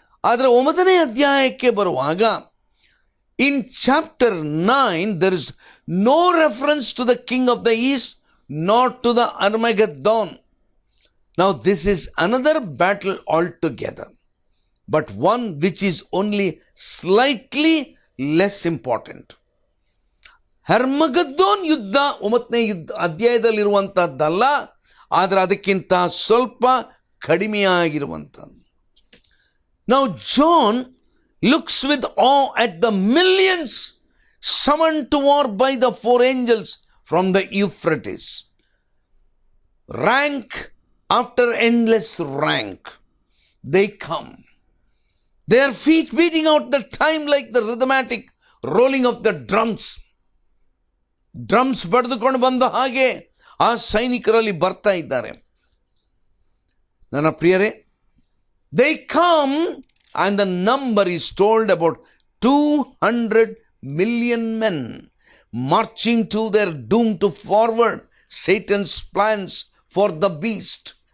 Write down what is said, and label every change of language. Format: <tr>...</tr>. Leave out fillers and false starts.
<kn>ಆದರೆ 9ನೇ ಅಧ್ಯಾಯಕ್ಕೆ ಬರುವಾಗ</kn> <en>in chapter 9 there is no reference to the king of the east nor to the Armageddon. Now this is another battle altogether, but one which is only slightly less important.</en> <kn>ಹರ್ಮಗದ್ದೋನ್ ಯುದ್ಧ 9ನೇ ಅಧ್ಯಾಯದಲ್ಲಿರುವಂಥದ್ದಲ್ಲ, ಆದರೆ ಅದಕ್ಕಿಂತ ಸ್ವಲ್ಪ ಕಡಿಮೆಯಾಗಿರುವಂಥದ್ದು.</kn> <en>Now John looks with awe at the millions summoned to war by the 4 angels from the Euphrates. Rank after endless rank, they come, their feet beating out the time like the rhythmic rolling of the drums.</en> <kn>Drums ಬಡಿದುಕೊಂಡು ಬಂದ ಹಾಗೆ ಆ ಸೈನಿಕರಲ್ಲಿ ಬರ್ತಾ ಇದ್ದಾರೆ. ನನ್ನ ಪ್ರಿಯರೇ,</kn> <en>they come and the number is told about 200 million men marching to their doom to forward Satan's plans for the beast.</en>